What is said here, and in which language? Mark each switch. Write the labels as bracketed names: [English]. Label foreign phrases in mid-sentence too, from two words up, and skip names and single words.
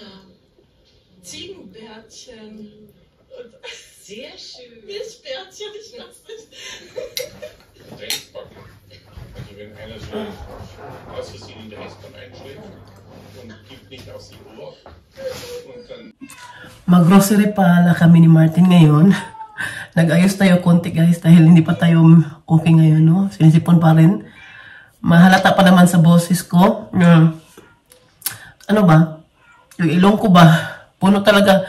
[German] Ziegenbärtchen. Sehr schön. Milchbärtchen, ich weiß nicht. Trainingsbacken. Also wenn einer so aus Versehen in der S-Bahn einschläft und gibt nicht aus die Uhr und dann... [Filipino] Mag-grocery pala kami ni Martin ngayon. Nag-ayos tayo konti, guys, dahil hindi pa tayo okay ngayon, no? Sinisipon pa rin. Mahalata pa naman sa boses ko. Ano ba? Yung ilong ko ba? Puno talaga.